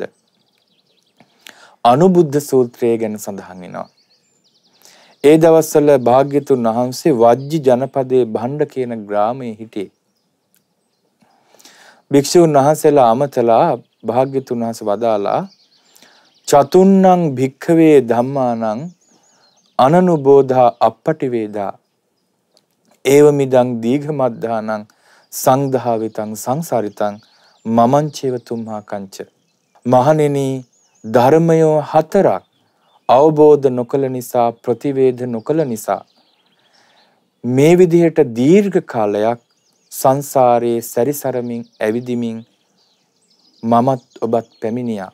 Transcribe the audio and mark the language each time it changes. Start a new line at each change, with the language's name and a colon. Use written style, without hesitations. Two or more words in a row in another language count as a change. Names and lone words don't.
Sinhala: අනුබුද්ධ සූත්‍රය ගැන සඳහන් වෙනවා. ඒ දවස්වල භාග්‍යතුන් වහන්සේ වජ්ජි ජනපදයේ භණ්ඩ කියන ග්‍රාමයේ හිටියේ. භික්ෂුන් වහන්සේලා අමතලා භාග්‍යතුන් වහන්සේ වදාලා
Pali: චතුන්නං භික්ඛවේ ධම්මානං අනනුබෝධා අප්පටිවේදා ඒවමිදං දීඝමද්ධානං සංධාවිතං සංසාරිතං මමංචේව තුම්හා කංච.
Sinhala: මහණෙනි, ධර්මයෝ 4ක් අවබෝධ නොකළ නිසා, ප්‍රතිවේධ නොකළ නිසා මේ විදිහට දීර්ඝ කාලයක් සංසාරයේ සැරිසරමින් ඇවිදිමින් මමත් ඔබත් පැමිණියා.